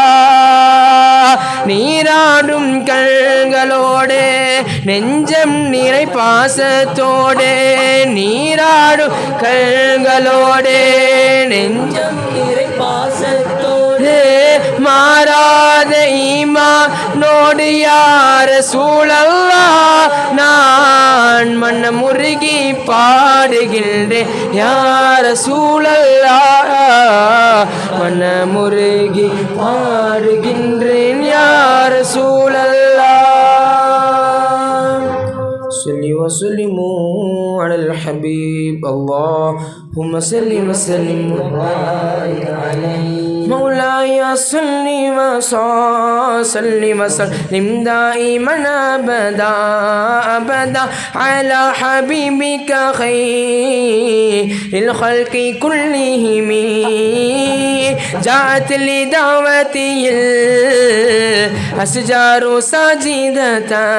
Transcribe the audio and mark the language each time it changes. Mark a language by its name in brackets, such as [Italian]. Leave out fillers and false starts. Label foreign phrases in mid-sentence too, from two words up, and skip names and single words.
[Tamil] நீராடும் கண்களோடு நெஞ்சம் நிறை பாசத்தோடு நீராடும் கண்களோடு நெஞ்சம் நிறை பாசத்தோடு மாறாத ஈமானோடு [Arabic] يا رسول الله [Tamil] நான் மனமுருகி பாடுகின்றேன் [Arabic] يا رسول الله [Tamil] மனமுருகி பாடுகின்றேன் [Arabic] يا رسول الله صل وسلموا على الحبيب اللهم صل وسلم وبارك عليه مولاي صل وسلم وسلم دائما ابدا ابدا على حبيبك خير الخلق كلهم جاءت لدعوته الأشجار ساجدة